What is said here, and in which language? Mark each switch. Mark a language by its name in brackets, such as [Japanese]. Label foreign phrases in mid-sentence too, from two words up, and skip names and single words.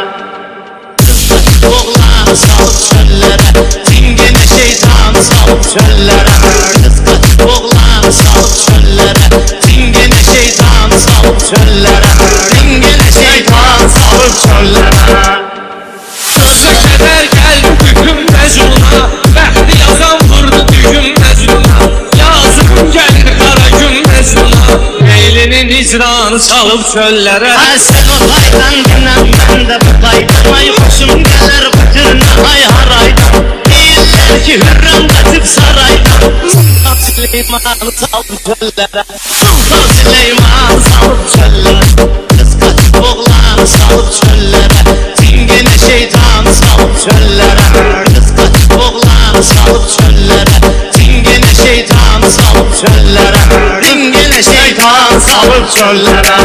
[Turkish] Kız kaçıp oğlan salıp çöllere. Çingene şeytan salıp çöllere. Kız kaçıp oğlan salıp çöllere. Çingene şeytan salıp çöllere. Çingene şeytan salıp çöllere. [Azerbaijani] Sözə qədər gəldi dühüm Məcnuna, bəxti yazan vurdu dühüm Məcnuna. Yazığım gəlir qara gün Məcnuna, meylinin icranı salıb çöllərə. Sən o paydan dinən, mən də bu paydan. Ay xoşum gələr bu türünə, ay haraydan. Deyirlər ki hürrəm qaçıb saraydan. Sultan Süleyman salıb çöllərə. Sultan Süleyman salıb çöllərə. Kız kaçıb oğlan salıb çöllərə. [Turkish] Çingene şeytan salıp çöllere. Kız kaçıp oğlan salıp çöllere. Çingene şeytan salıp çöllere. Çingene şeytan salıp çöllere.